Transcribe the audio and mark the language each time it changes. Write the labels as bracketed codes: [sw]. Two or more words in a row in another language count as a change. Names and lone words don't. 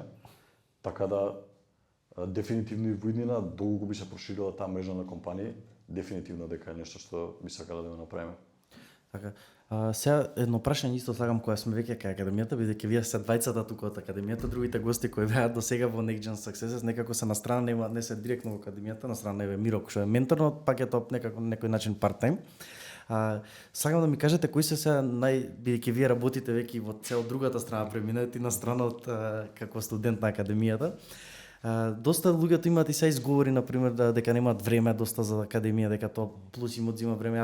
[mk] Така да дефинитивно и во иднина долго би се проширила таа мрежа на компании, дефинитивно дека е нешто што би сакале да го направиме. Така. Сега едно прашање исто слагам кога сме веќе кај академијата, бидејќи вие се двајцата тука од академијата, другите гости кои беа до сега во Next Gen Successes некако се на страна, не се директно во академијата, на страна е Миро што е ментор, но пак е тоа некако некој начин part-time. Сакам да ми кажете кои се сега бидејќи вие работите веќе во цел другата страна, преминати на страна од како студент на академијата. Доста луѓето имаат и се изговори, например, дека немаат време доста за академија, дека тоа плюс им одзима време.